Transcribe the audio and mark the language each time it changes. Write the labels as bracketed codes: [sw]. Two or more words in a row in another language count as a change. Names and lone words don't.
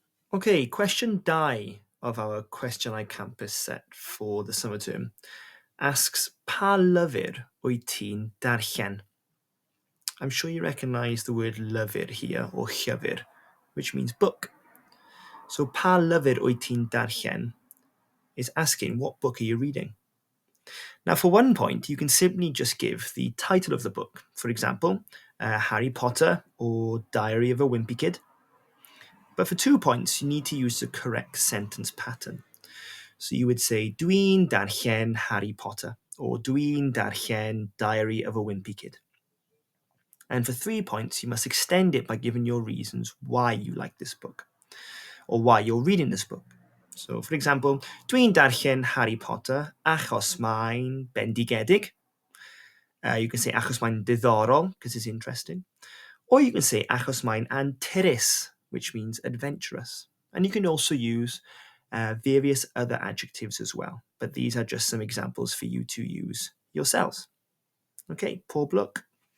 [en] Okay, question 2 of our Cwestiynau Campus set for the summer term asks, [cy] pa lyfr wyt ti'n darllen? [en] I'm sure you recognise the word lyfr here, or llyfr, which means book. So [cy] pa lyfr wyt ti'n darllen [en] is asking, what book are you reading? Now, for 1 point, you can simply just give the title of the book. For example, Harry Potter or Diary of a Wimpy Kid. But for 2 points, you need to use the correct sentence pattern. So you would say, [cy] dwi'n darllen Harry Potter, or dwi'n darllen Diary of a Wimpy Kid. [en] And for 3 points, you must extend it by giving your reasons why you like this book, or why you're reading this book. So, for example, [cy] dwi'n darllen Harry Potter achos mae'n bendigedig. [en] You can say [cy] achos mae'n diddorol, [en] because it's interesting. Or you can say [cy] achos mae'n anturus, [en] which means adventurous. And you can also use various other adjectives as well. But these are just some examples for you to use yourselves. [cy] Okay, pob lwc.